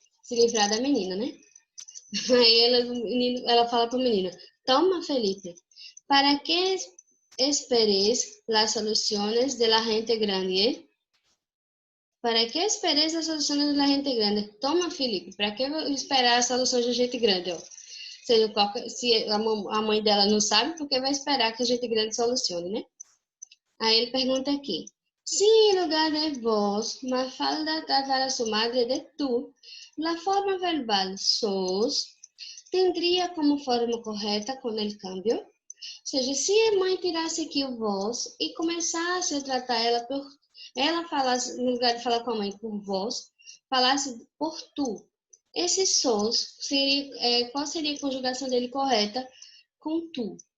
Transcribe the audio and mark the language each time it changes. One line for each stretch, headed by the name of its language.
Portuguese: Se livrar da menina, né? Aí ela fala para o menino, toma, Felipe,
Spanish: para que esperes las soluciones de la gente grande?
Portuguese: Para que esperes as soluções da gente grande? Toma, Felipe, para que esperar as soluções da gente grande? Ó? Seja, se a mãe dela não sabe, porque vai esperar que a gente grande solucione, né? Aí ele pergunta aqui.
Spanish: Si en lugar de vos, Mafalda tratar a su madre de tú, la forma verbal sos tendría como forma
Portuguese: correta com o
Spanish: cambio?
Portuguese: Ou seja, se a mãe tirasse aqui o vós e começasse a tratar ela falasse, no lugar de falar com a mãe por vós, falasse por tu. Esse sos, qual seria a conjugação dele correta com tu?